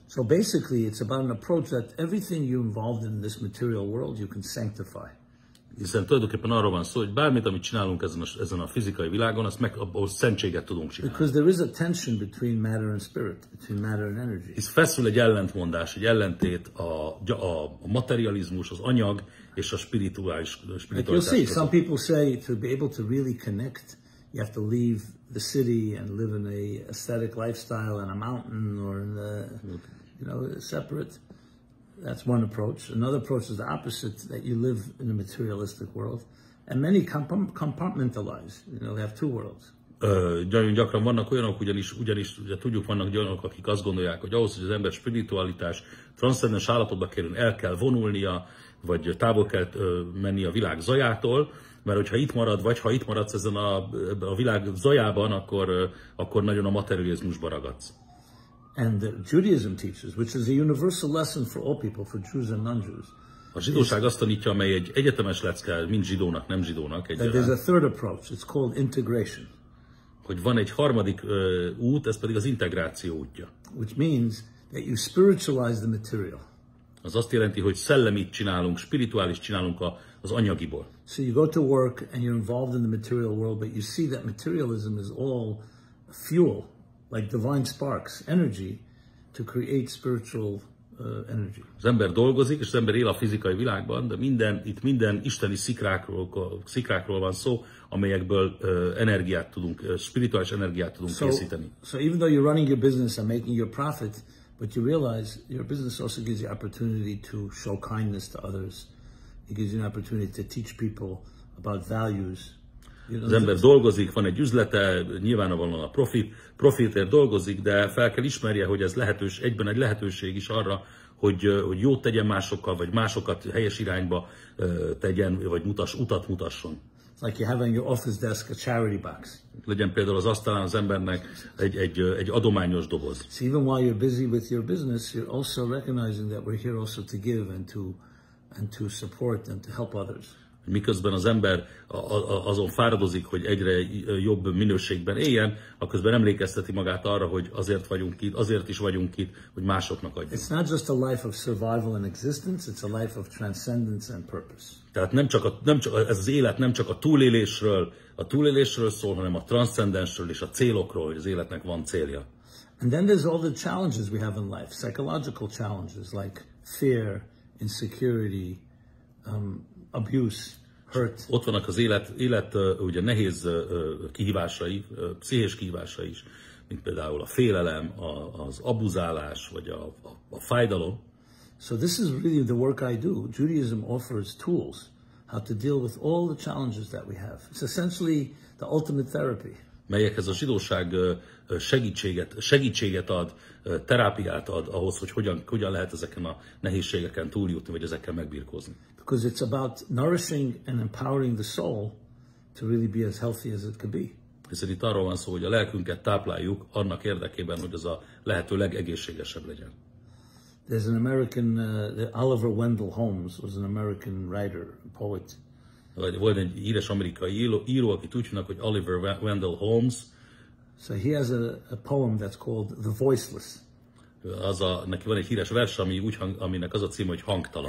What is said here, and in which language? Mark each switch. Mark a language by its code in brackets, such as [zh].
[en] So basically it's about an approach that everything you're involved in this material world you can sanctify. [hu] Hiszen tulajdonképpen arról van szó, hogy bármit, amit csinálunk ezen a fizikai világon, abból szentséget tudunk csinálni. [en] Because there is a tension between matter and spirit, between matter and energy. [hu] Hisz feszül egy ellentmondás, egy ellentét a materializmus, az anyag és a spiritualitás. [en] Like you'll see, some people say to be able to really connect, you have to leave the city and live in a aesthetic lifestyle in a mountain or in the, separate. That's one approach. Another approach is the opposite, that you live in a materialistic world. And many compartmentalize, they have two worlds. [hu] Nagyon gyakran vannak olyanok, ugyanis ugye tudjuk, vannak olyanok, akik azt gondolják, hogy ahhoz, hogy az ember spiritualitás, transzcendens állapotba kerül, el kell vonulnia, vagy távol kell menni a világ zajától, mert hogyha itt marad, vagy ha itt maradsz ezen a világ zajában, akkor nagyon a materializmusba ragadsz. [en] And Judaism teaches, which is a universal lesson for all people, for Jews and non-Jews. [hu] A zsidóság azt tanítja, amely egy egyetemes lecke, mind zsidónak, nem zsidónak. [en] There's a third approach, it's called integration. [hu] Hogy van egy harmadik út, ez pedig az integráció útja. [en] Which means that you spiritualize the material. [hu] Az azt jelenti, hogy szellemit csinálunk, spirituális csinálunk az anyagiból. [en] So you go to work and you're involved in the material world, but you see that materialism is all fuel, like divine sparks, energy, to create spiritual energy. [hu] Az ember dolgozik, és az ember él a fizikai világban, de itt minden isteni szikrákról van szó, amelyekből energiát tudunk, spirituális energiát tudunk készíteni. [en] So even though you're running your business and making your profit, but you realize your business also gives you opportunity to show kindness to others. It gives you an opportunity to teach people about values. [hu] Az ember dolgozik, van egy üzlete, nyilvánvalóan a profitért dolgozik, de fel kell ismerje, hogy ez egyben egy lehetőség is arra, hogy jót tegyen másokkal, vagy másokat helyes irányba tegyen, vagy utat mutasson. [en] It's like you have on your office desk a charity box. [hu] Legyen például az asztalán az embernek egy adományos doboz. [en] So even while you're busy with your business, you're also recognizing that we're here also to give and to support and to help others. [hu] Miközben az ember azon fáradozik, hogy egyre jobb minőségben éljen, akközben emlékezteti magát arra, hogy azért is vagyunk itt, hogy másoknak adjunk. [en] It's not just a life of survival and existence, it's a life of transcendence and purpose. [hu] Tehát ez az élet nem csak a túlélésről szól, hanem a transzcendensről és a célokról, hogy az életnek van célja. [en] And then there's all the challenges we have in life, psychological challenges like fear, insecurity, abuse, hurt. [hu] Ott vannak az élet ugye nehéz kihívásai, pszichés kihívásai is, mint például a félelem, az abuzálás, vagy a fájdalom. [en] So this is really the work I do. Judaism offers tools how to deal with all the challenges that we have. It's essentially the ultimate therapy. [hu] Melyekhez a zsidóság segítséget ad, terápiát ad ahhoz, hogy hogyan lehet ezeken a nehézségeken túljutni, vagy ezekkel megbirkózni. [en] Because it's about nourishing and empowering the soul to really be as healthy as it could be. [hu] Hiszen itt arról van szó, hogy a lelkünket tápláljuk annak érdekében, hogy az a lehető legegészségesebb legyen. [en] There's an American, Oliver Wendell Holmes was an American writer, poet. [hu] Volt egy híres amerikai író, akit úgy hívnak, hogy Oliver Wendell Holmes. [en] So he has a poem that's called The Voiceless. [hu] neki van egy híres vers, aminek az a cím, hogy hangtalan.